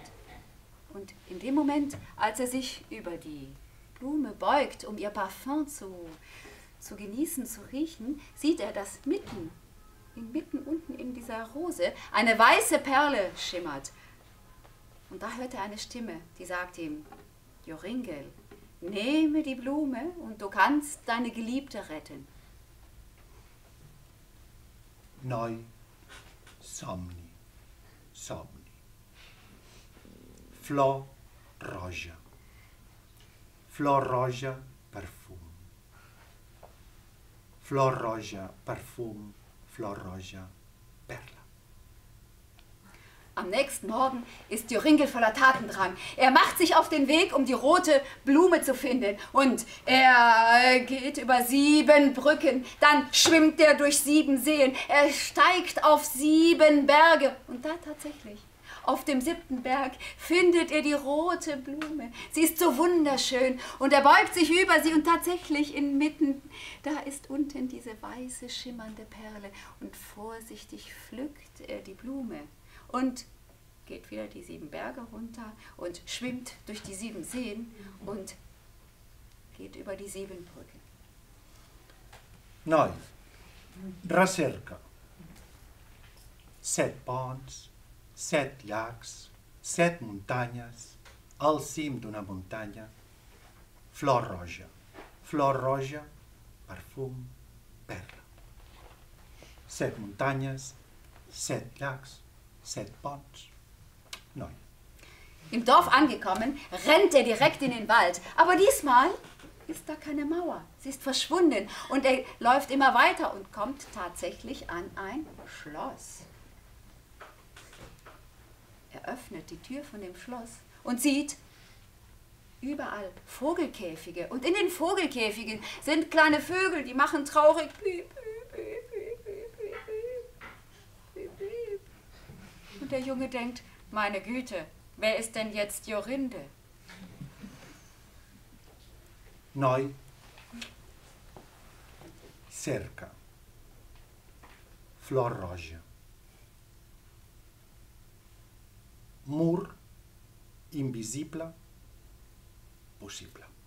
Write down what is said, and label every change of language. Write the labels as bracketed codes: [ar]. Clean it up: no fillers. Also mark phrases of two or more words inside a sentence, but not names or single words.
[de] Und in dem Moment, als er sich über die Blume beugt, um ihr Parfum zu genießen, zu riechen, sieht er, dass mitten unten in dieser Rose eine weiße Perle schimmert. Und da hört er eine Stimme, die sagt ihm, Joringel, nehme die Blume und du kannst deine Geliebte retten. [ca] Noi, somni, somni. Flor roja. Flor roja, perfum. Flor roja, perfum. Flor roja, perla. [de] Am nächsten Morgen ist Joringel voller Tatendrang. Er macht sich auf den Weg, um die rote Blume zu finden. Und er geht über 7 Brücken. Dann schwimmt er durch 7 Seen. Er steigt auf 7 Berge. Und da tatsächlich, auf dem 7. Berg, findet er die rote Blume. Sie ist so wunderschön. Und er beugt sich über sie und tatsächlich inmitten, da ist unten diese weiße, schimmernde Perle. Und vorsichtig pflückt er die Blume. Und geht wieder die 7 Berge runter und schwimmt durch die 7 Seen und geht über die 7 Brücken. [ca] Noi, recerca. 7 ponts, 7 llacs, 7 muntanyes, al cim d'una muntanya, flor roja, perfum, perla. 7 muntanyes, 7 llacs, 7 ponts, Noi. [de] Im Dorf angekommen, rennt er direkt in den Wald. Aber diesmal ist da keine Mauer. Sie ist verschwunden. Und er läuft immer weiter und kommt tatsächlich an ein Schloss. Er öffnet die Tür von dem Schloss und sieht überall Vogelkäfige. Und in den Vogelkäfigen sind kleine Vögel, die machen traurig piep, piep, piep, piep, piep, piep, piep. Und der Junge denkt, meine Güte, wer ist denn jetzt Jorinde? [ca] Noi, cerca. Flor roja. Mur, invisible, possible.